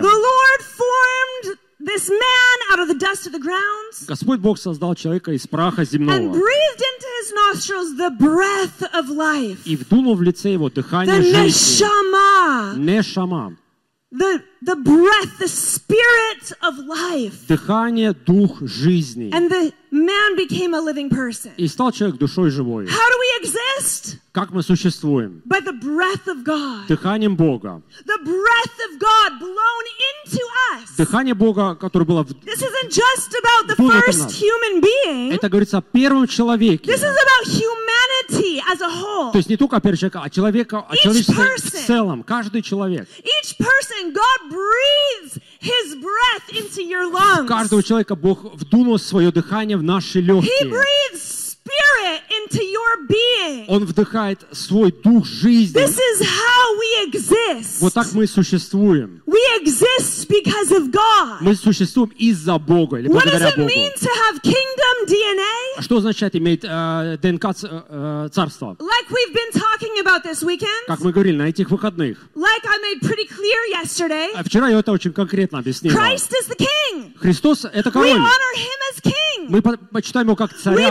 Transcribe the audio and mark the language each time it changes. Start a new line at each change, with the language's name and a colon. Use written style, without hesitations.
English: The Lord formed this man out of the dust of the ground.
Russian: Господь Бог создал человека из праха земного.
English: And breathed into his nostrils the breath of life.
Russian: И вдунул в лице его дыхание жизни.
English: The neshama.
Russian: Нешама.
English: The breath, the spirit of life.
Russian: Дыхание, дух жизни.
English: And the man became a living person.
Russian: И стал человек душой живой.
English: How do we exist?
Russian: Как мы существуем?
English: By the breath of God.
Russian: Дыханием Бога.
English: The breath of God blown into us.
Russian: Дыхание Бога, которое было в...
English: This isn't just about the first human being.
Russian: Это говорится о первом человеке.
English: This is about humanity as a whole.
Russian: То есть не только о первом человеке, а человека, о человечестве в целом. Каждый человек.
English: Each person, God breathes His breath into your lungs.
Russian: В каждого человека Бог вдунул свое дыхание в наши легкие.
English: He breathes spirit into your being.
Russian: Он вдыхает свой дух жизни.
English: This is how we exist.
Russian: Вот так мы существуем.
English: We exist because of God.
Russian: Мы существуем из-за Бога или благодаря Богу.
English: What does it mean to have kingdom DNA?
Russian: Что означает иметь ДНК царства?
English: Like we've been talking about this weekend.
Russian: Как мы говорили на этих выходных.
English: Like I made pretty clear yesterday.
Russian: Вчера я это очень конкретно объяснил.
English: Christ is the king.
Russian: Христос это король.
English: We honor him as king.
Russian: Мы почитаем его как царя.